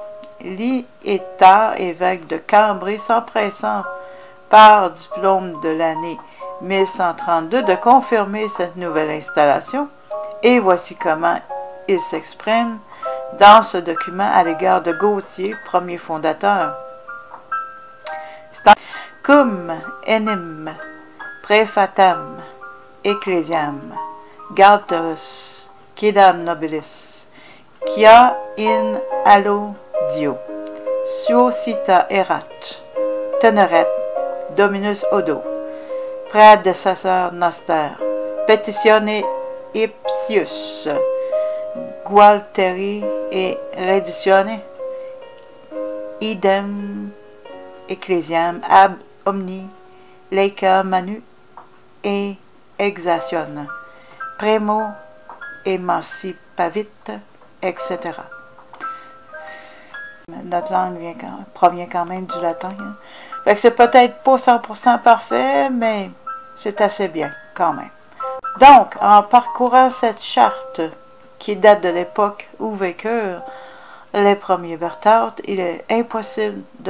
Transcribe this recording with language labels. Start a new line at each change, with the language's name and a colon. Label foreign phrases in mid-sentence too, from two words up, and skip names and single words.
French: Liétard, évêque de Cambrai, s'empressant par diplôme de l'année 1132 de confirmer cette nouvelle installation, et voici comment il s'exprime dans ce document à l'égard de Gauthier, premier fondateur.
Latin: Cum enim prefatam ecclesiam Galterus quidam nobilis quia in allo Dio suocita erat teneret Dominus Odo predecessor noster petitione ipsius Gualteri et reditione idem ecclesiam ab omni leica manu et exatione primo emancipavit, etc.
French: Notre langue provient quand même du latin. Hein? Fait que c'est peut-être pas 100% parfait, mais c'est assez bien quand même. Donc, en parcourant cette charte qui date de l'époque où vécurent les premiers Berthaud, il est impossible de